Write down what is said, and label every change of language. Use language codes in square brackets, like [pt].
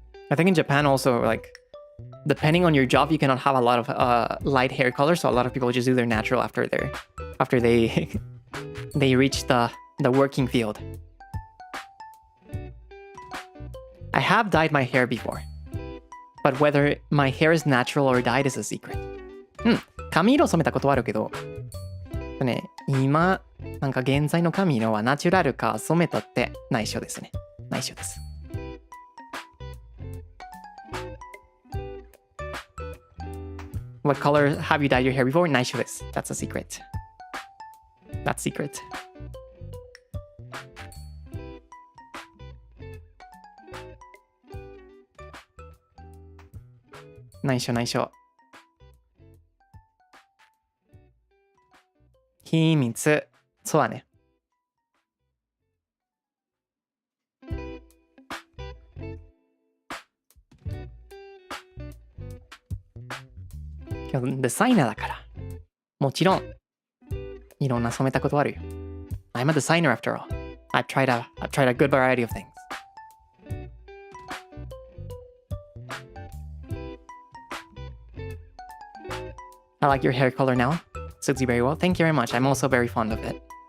[en] I think in Japan also, like, depending on your job, you cannot have a lot of light hair color, so a lot of people just do their natural after they they reach the working field. I have dyed my hair before, but whether my hair is natural or dyed is a secret. [ja] 髪色染めたことはあるけど、ね、今なんか現在の髪色はナチュラルか染めたって内緒ですね。内緒です。 [en] What color have you dyed your hair before? [ja] 内緒です。 [en] That's a secret. That's secret. [ja] 内緒内緒。秘密。そうだね。今日デザイナーだから。もちろん、いろんな染めたことあるよ。 [en] I'm a designer after all. I've tried a good variety of things. I like your hair color now. Suits you very well. Thank you very much. I'm also very fond of it.